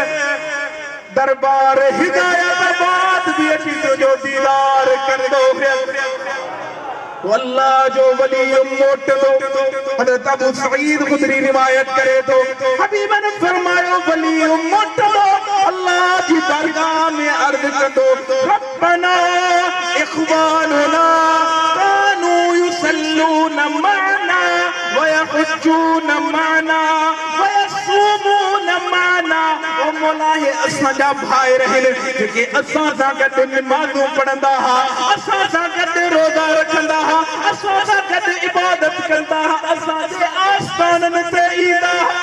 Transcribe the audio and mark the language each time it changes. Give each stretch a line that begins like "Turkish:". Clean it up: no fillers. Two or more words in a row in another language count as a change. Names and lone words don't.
Sindhi: दरबार हिदायताबाद बि अची तुंहिंजो दीदार कंदो हुयसि अल्लाह जो वली मोटंदो हज़रत अबू सईद खुदरी रिवायत करे तो हबीब ने फरमायो वली मोटंदो अल्लाह जी दरगाह में अर्ज़ कंदो रब्बना
Arabic: إخواننا كانوا يصلون معنا ويحجون معنا ويصومون معنا
Sindhi: ओ मौला हे असां जा भाई रहन जेके असां सां गॾु नमाज़ूं पढ़ंदा हा असां सां गॾु रोज़ा रखंदा हा असां सां गॾु इबादत कंदा हा असां जे आस्थाननि ते ईंदा